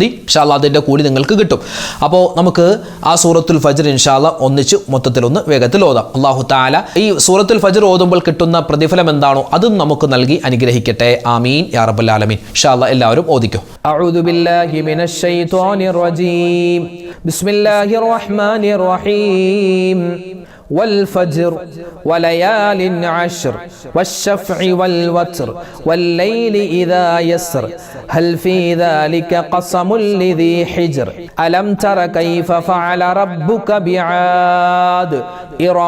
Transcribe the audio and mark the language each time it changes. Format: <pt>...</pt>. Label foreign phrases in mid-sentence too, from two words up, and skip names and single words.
<ar>إن شاء الله</ar> <ml>അതിൻ്റെ കൂലി നിങ്ങൾക്ക് കിട്ടും. അപ്പോൾ നമുക്ക് ആ സൂറത്തുൽ ഫജ്ർ</ml> <ar>إن شاء الله</ar> <ml>ഒന്നിച്ച് മൊത്തത്തിലൊന്ന് വേഗത്തിൽ ഓതാം.</ml> <ar>الله تعالى</ar> <ml>ഈ സൂറത്തുൽ ഫജ്ർ ഓതുമ്പോൾ കിട്ടുന്ന പ്രതിഫലം എന്താണോ അതും നമുക്ക് നൽകി അനുഗ്രഹിക്കട്ടെ.</ml> <ar>آمين يا رب العالمين. إن شاء الله</ar> <ml>എല്ലാവരും ഓദിക്കോ.</ml> <ar>أعوذ بالله من الشيطان الرجيم. بسم الله الرحمن الرحيم. والفجر وليال عشر والشفع والوتر والليل إذا يسر هل في ذلك قسم لذي حجر ألم تر كيف فعل ربك بعاد إرم</ar>